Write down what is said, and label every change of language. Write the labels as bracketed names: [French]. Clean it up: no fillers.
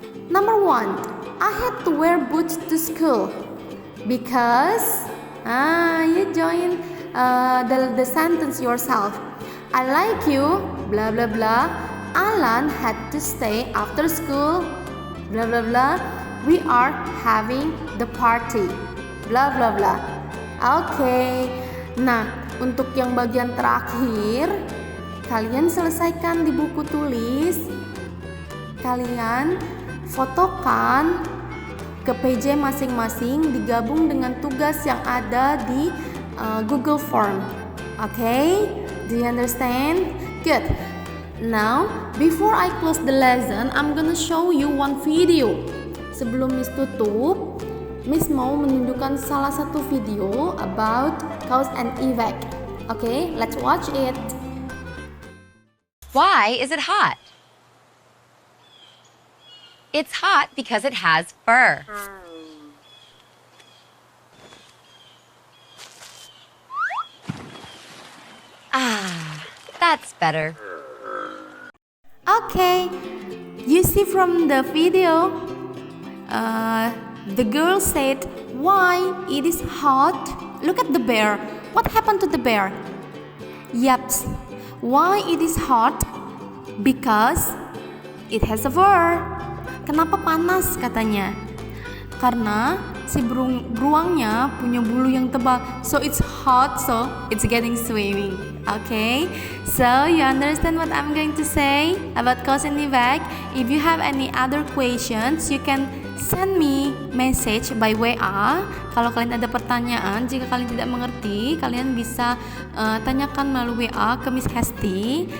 [English] Number 1, I had to wear boots to school because you join the sentence yourself. I like you, blah blah blah. Alan had to stay after school, blah blah blah. We are having the party, blah blah blah. Okay. [Indonesian] Nah, untuk yang bagian terakhir, kalian selesaikan di buku tulis. Kalian fotokan ke PJ masing-masing, digabung dengan tugas yang ada di Google Form. [English] Okay? Do you understand? Good. Now, before I close the lesson, I'm gonna show you one video. [Indonesian] Sebelum Miss tutup, Miss mau menunjukkan salah satu video [English] about cause and effect. Okay, let's watch it. Why is it hot? It's hot because it has fur. Ah, that's better. Okay, you see from the video, the girl said, why it is hot? Look at the bear. What happened to the bear? Yaps. Why it is hot? Because it has a fur. [Indonesian] Kenapa panas katanya? Karena si beruangnya punya bulu yang tebal. [English] So it's hot, so it's getting swimming. Okay, so you understand what I'm going to say about cause and effect? If you have any other questions, you can send me message by WA. [Indonesian] Kalau kalian ada pertanyaan, jika kalian tidak mengerti, kalian bisa tanyakan melalui WA ke Miss Hesti.